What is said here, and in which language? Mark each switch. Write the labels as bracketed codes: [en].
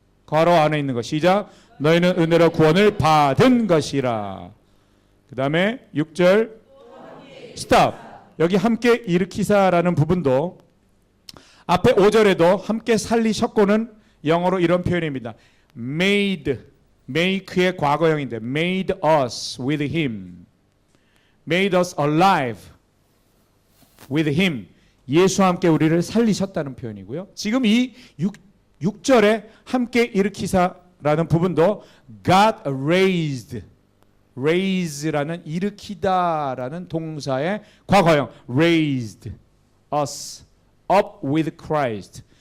[ko] 괄호 안에 있는 것 시작. 너희는 은혜로 구원을 받은 것이라. 그 다음에 6절 스탑. 여기 함께 일으키사라는 부분도 앞에 5절에도 함께 살리셨고는 영어로 이런 표현입니다. [en] made, make의 [ko] 과거형인데 [en] made us with him, made us alive with him. [ko] 예수와 함께 우리를 살리셨다는 표현이고요. 지금 이 6절에 함께 일으키사라는 부분도 [en] God raised, raise [ko] 라는 일으키다라는 동사의 과거형 [en] raised us up with Christ.